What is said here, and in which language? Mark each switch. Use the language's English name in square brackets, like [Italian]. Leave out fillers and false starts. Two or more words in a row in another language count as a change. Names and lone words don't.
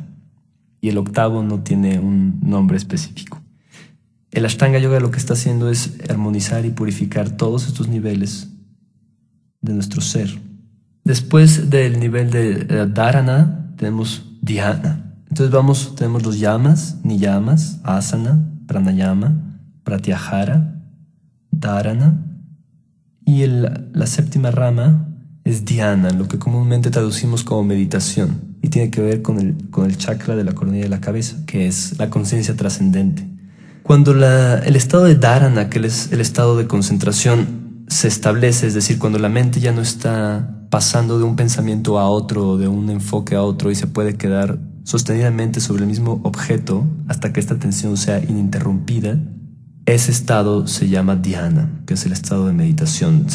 [Spanish] Y el octavo no tiene un nombre específico. El Ashtanga Yoga lo que está haciendo es armonizar y purificar todos estos niveles de nuestro ser. Después del nivel de Dharana tenemos Dhyana. Entonces tenemos los [Sanskrit] यमाः, नियमाः, आसन, प्राणायाम, प्रत्याहार, धारणा. [Spanish] Y la séptima rama es dhyana, lo que comúnmente traducimos como meditación. Y tiene que ver con el chakra de la coronilla de la cabeza, que es la conciencia trascendente. Cuando el estado de dharana, que es el estado de concentración, se establece, es decir, cuando la mente ya no está pasando de un pensamiento a otro, de un enfoque a otro, y se puede quedar sostenidamente sobre el mismo objeto hasta que esta atención sea ininterrumpida, ese estado se llama dhyana, que es el estado de meditación.